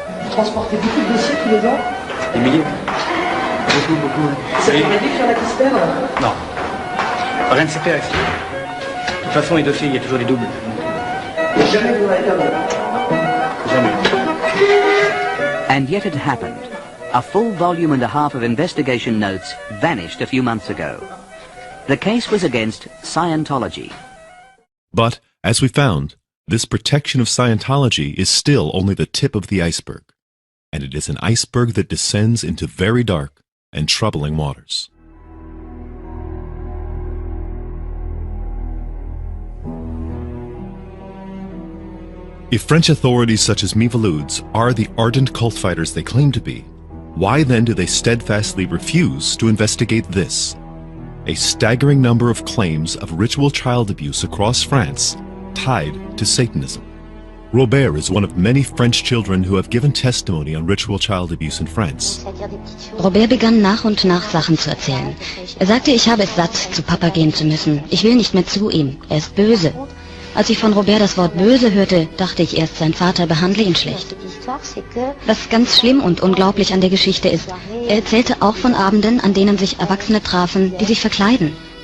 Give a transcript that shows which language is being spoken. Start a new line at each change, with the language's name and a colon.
French: Transportez beaucoup de dossiers tous les ans? Des milliers. Beaucoup. Ça t'aurait dit que j'en ai qui se perdent? Non. Rien ne s'est fait. De toute façon, les dossiers, il y a toujours des doubles. Jamais vous n'avez perdu. Jamais.
English: And yet it happened. A full volume and a half of investigation notes vanished a few months ago. The case was against Scientology. But, as we found, this protection of Scientology is still only the tip of the iceberg, and it is an iceberg that descends into very dark and troubling waters. If French authorities such as Miviludes are the ardent cult fighters they claim to be, why then do they steadfastly refuse to investigate this? A staggering number of claims of ritual child abuse across France tied to Satanism. Robert is one of many French children who have given testimony on ritual child abuse in France.
German: Robert begann nach und nach Sachen zu erzählen. Er sagte, ich habe es satt, zu Papa gehen zu müssen. Ich will nicht mehr zu ihm. Er ist böse. Als ich von Robert das Wort böse hörte, dachte ich erst, sein Vater behandle ihn schlecht. Was ganz schlimm und unglaublich an der Geschichte ist, er erzählte auch von Abenden, an denen sich Erwachsene trafen, die sich verkleiden.